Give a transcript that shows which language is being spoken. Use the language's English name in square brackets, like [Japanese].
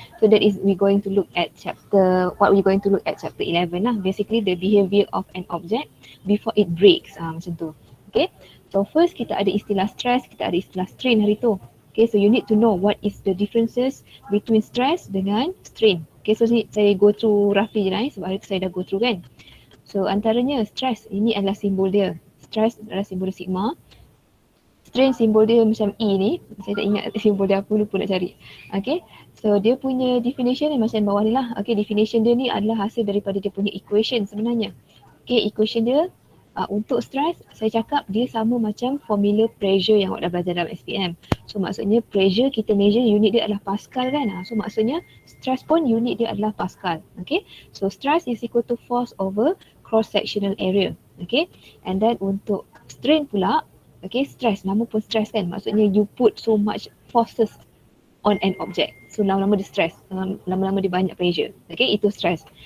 [English] So that is we going to look at what we going to look at chapter 11 lah, basically the behavior of an object before it breaks, [Malay] macam tu. Okay, so first kita ada istilah stress, kita ada istilah strain hari tu. [English] Okay, so you need to know what is the differences between stress dengan strain. [Malay] Okay, so saya [English] go through roughly [Malay] je lah sebab hari tu saya dah [English] go through [Malay] kan. So antaranya stress, ini adalah simbol dia. Stress adalah simbol sigma. Strain simbol dia macam E ni. Saya tak ingat simbol dia apa, lupa nak cari. Okay. So dia punya definition ni macam bawah ni lah. Okay, definition dia ni adalah hasil daripada dia punya equation sebenarnya. Okay, equation dia untuk stress, saya cakap dia sama macam formula pressure yang awak dah belajar dalam SPM. So maksudnya pressure kita measure unit dia adalah Pascal kan. So maksudnya stress pun unit dia adalah Pascal. [English] Okay, so stress is equal to force over cross sectional area. Okay, and then [Malay] untuk strain pula, [English] okay, stress, [Malay] nama pun stress kan, maksudnya [English] you put so much forces on an object. [Malay] So lama-lama dia stress, lama-lama dia banyak pressure. Okay, itu stress.